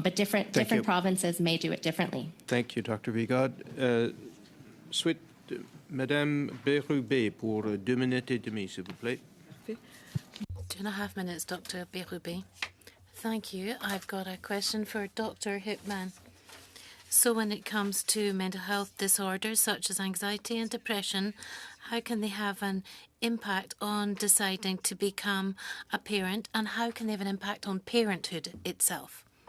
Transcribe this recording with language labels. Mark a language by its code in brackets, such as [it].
[en] But different provinces may do it differently. Thank you, Dr. Vigard. [fr] Suite, Madame Bérubé pour 2 minutes et demie, s'il vous plaît. [en] 2.5 minutes, Dr. Bérubé. Thank you. I've got a question for Dr. Hipman. So when it comes to mental health disorders such as anxiety and depression, how can they have an impact on deciding to become a parent, and how can they have an impact on parenthood itself?